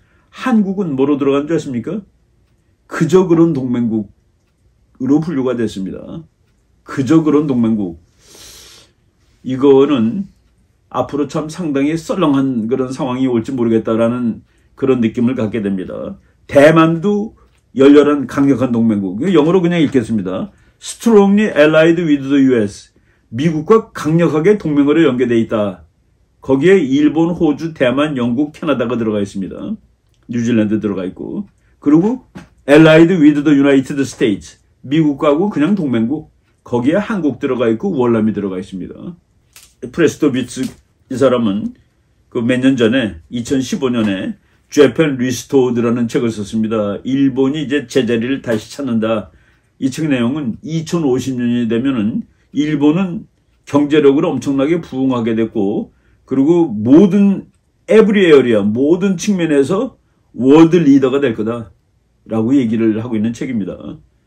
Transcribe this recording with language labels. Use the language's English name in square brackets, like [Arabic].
[Korean] 한국은 뭐로 들어간 줄 아십니까? 그저 그런 동맹국으로 분류가 됐습니다. 그저 그런 동맹국. 이거는 앞으로 참 상당히 썰렁한 그런 상황이 올지 모르겠다라는 그런 느낌을 갖게 됩니다. 대만도 열렬한 강력한 동맹국. 영어로 그냥 읽겠습니다. [English] Strongly allied with the US. [Korean] 미국과 강력하게 동맹으로 연계되어 있다. 거기에 일본, 호주, 대만, 영국, 캐나다가 들어가 있습니다. 뉴질랜드 들어가 있고. 그리고 [English] allied with the United States. [Korean] 미국하고 그냥 동맹국. 거기에 한국 들어가 있고 월남이 들어가 있습니다. 프레스토비츠 이 사람은 몇 년 전에 2015년에 Japan Restored라는 책을 썼습니다. 일본이 이제 제자리를 다시 찾는다. 이 책 내용은 2050년이 되면은 일본은 경제력으로 엄청나게 부흥하게 됐고 그리고 모든 [English] every area [Korean] 모든 측면에서 월드 리더가 될 거다라고 얘기를 하고 있는 책입니다.